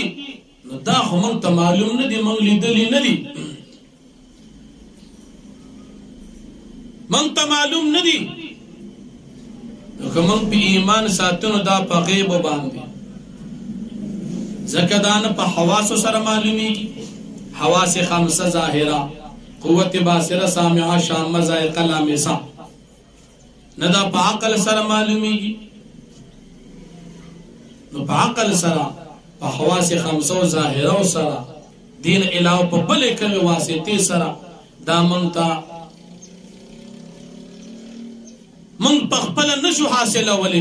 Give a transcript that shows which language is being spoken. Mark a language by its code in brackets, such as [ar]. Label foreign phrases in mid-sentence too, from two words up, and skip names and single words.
[ps] نو دا خو موږ ته معلوم نه دي، موږ لیدلی نه دي، موږ ته معلوم نه دي. نو که موږ په ایمان ساتو نو دا په غیبو باندې، ځکه دا نه په حواسو سره معلومیږي. [ar] حواس خمسه ظاهره، قوت باصره، سامعه، شامه، ذائقه، لامسه، [ps] نه دا په عقل سره معلومیږي. نو په عقل سره، په [ar] حواس خمسه ظاهره [ps] سره، دین علاوه په بلې کومې واسطې سره دا موږ ته موږ په خپله نشو حاصلولی.